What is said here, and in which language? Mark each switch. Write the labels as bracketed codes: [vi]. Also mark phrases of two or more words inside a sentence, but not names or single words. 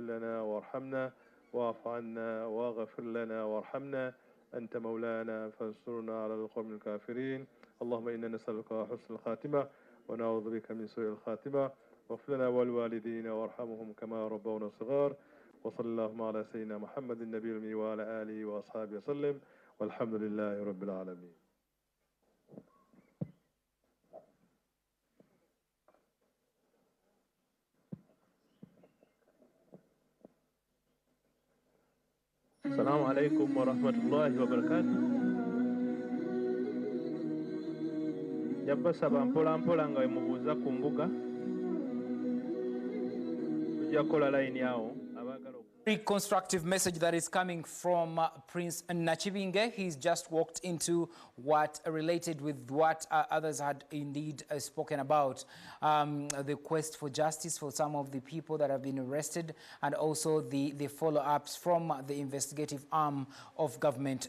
[ar] لنا وارحمنا واعف عنا واغفر لنا وارحمنا أنت مولانا فانصرنا على القوم الكافرين اللهم إنا نسألك حسن الخاتمة ونعوذ بك من سوء الخاتمة واغفر لنا والوالدين وارحمهم كما ربونا صغار وصلى اللهم على سيدنا محمد النبي الأمي وعلى آله وأصحابه وسلم والحمد لله رب العالمين. السلام عليكم ورحمة الله وبركاته. [lg] Jabasaba mpola nga wemubuuza ku mbuga tujja kukola layini awo abagala. [en] Very constructive message that is coming from Prince Nachibinge. He's just walked into what related with what others had indeed spoken about. The quest for justice for some of the people that have been arrested and also the follow-ups from the investigative arm of government.